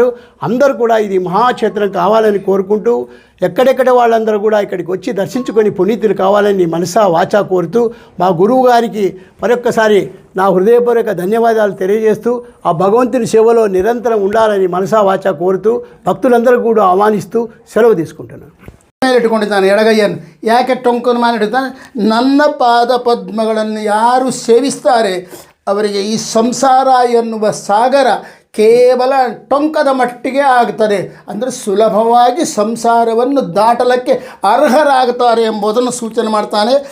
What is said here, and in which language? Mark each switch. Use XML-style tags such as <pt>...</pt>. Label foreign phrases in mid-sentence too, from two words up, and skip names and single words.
<te>అందరూ కూడా ఇది మహాక్షేత్రం కావాలని కోరుకుంటూ, ఎక్కడెక్కడ వాళ్ళందరూ కూడా ఇక్కడికి వచ్చి దర్శించుకొని పునీతులు కావాలని మనసా వాచా కోరుతూ, మా గురువు గారికి మరొక్కసారి నా హృదయపూర్వక ధన్యవాదాలు తెలియజేస్తూ, ఆ భగవంతుని సేవలో నిరంతరం ఉండాలని మనసా వాచా కోరుతూ భక్తులందరూ కూడా ಆಹ್ವಾನಿస్తూ సెలవు తీసుకుంటున్నాను.</te> <kn>ಇಟ್ಕೊಂಡಿದ್ದಾನೆ ಎಡಗೈಯನ್ನು. ಯಾಕೆ ಟೊಂಕನ್ನು ಮೇಲೆ ಇಡುತ್ತಾನೆ? ನನ್ನ ಪಾದ ಪದ್ಮಗಳನ್ನು ಯಾರು ಸೇವಿಸ್ತಾರೆ ಅವರಿಗೆ ಈ ಸಂಸಾರ ಎನ್ನುವ ಸಾಗರ ಕೇವಲ ಟೊಂಕದ ಮಟ್ಟಿಗೆ ಆಗ್ತದೆ. ಅಂದರೆ ಸುಲಭವಾಗಿ ಸಂಸಾರವನ್ನು ದಾಟಲಕ್ಕೆ ಅರ್ಹರಾಗುತ್ತಾರೆ ಎಂಬುದನ್ನು ಸೂಚನೆ ಮಾಡ್ತಾನೆ.</kn>